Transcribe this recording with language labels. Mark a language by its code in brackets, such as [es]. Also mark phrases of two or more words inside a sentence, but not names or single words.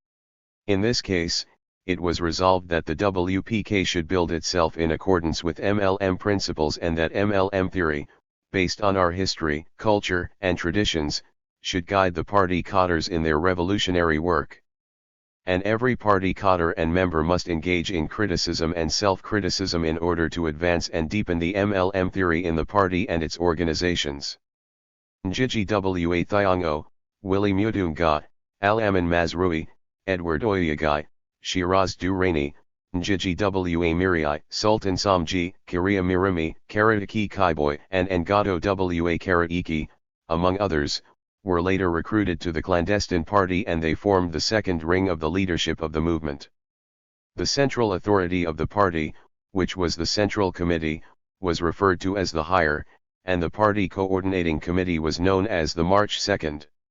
[en] In this case, it was resolved that the WPK should build itself in accordance with MLM principles and that MLM theory, based on our history, culture, and traditions, should guide the party cadres in their revolutionary work. And every party cadre and member must engage in criticism and self-criticism in order to advance and deepen the MLM theory in the party and its organizations. Njiji wa Thiongo, Willie Mutunga, Alamin Mazrui, Edward Oyagai, Shiraz Durrani, Njiji wa Mirai, Sultan Samji, Kiria Mirimi, Karatiki Kaiboy and Ngado wa Karaiki, among others, were later recruited to the clandestine party and they formed the second ring of the leadership of the movement. The central authority of the party, which was the Central Committee, was referred to as the Higher, and the party coordinating committee was known as the March Second.